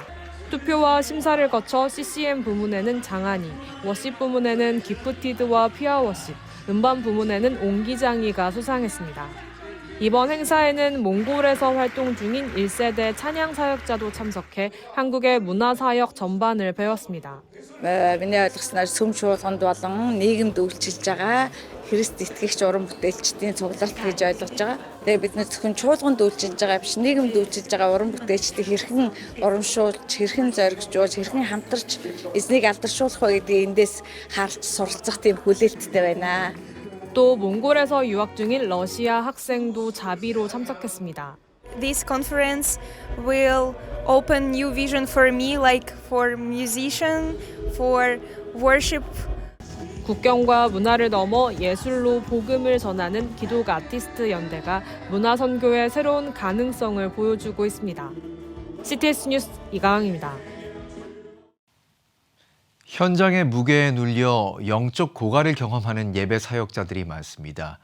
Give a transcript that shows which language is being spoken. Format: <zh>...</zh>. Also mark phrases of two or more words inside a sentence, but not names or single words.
<ko>투표와 심사를 거쳐 CCM 부문에는 장한이, 워십 부문에는 기프티드와 피아워십, 음반 부문에는 옹기장이가 수상했습니다. 이번 행사에는 몽골에서 활동 중인 1세대 찬양 사역자도 참석해 한국의 문화사역 전반을 배웠습니다.</ko> <mn>Миний ойлгосноор сүм чуулганд болон нийгэмд үйлчилж байгаа Христ итгэгч уран бүтээлчдийн цуглалт гэж ойлгож байгаа. Тэгээ бид нэр зөвхөн чуулганд үйлчилж байгаа биш, нийгэмд үйлчилж байгаа уран бүтээлчдийг хэрхэн урамшуулж, хэрхэн зоригжуулж, хэрхэн хамтарч эзнийг алдаршуулах вэ гэдгийг эндээс харж суралцах тийм хүлээлттэй байна.</mn> <ko>또 몽골에서 유학 중인 러시아 학생도 자비로 참석했습니다.</ko> <en>This conference will open new vision for me, like for musician, for worship.</en> <ko>국경과 문화를 넘어 예술로 복음을 전하는 기독 아티스트 연대가 문화 선교의 새로운 가능성을 보여주고 있습니다. CTS 뉴스 이가영입니다. 현장의 무게에 눌려 영적 고갈을 경험하는 예배 사역자들이 많습니다.</ko>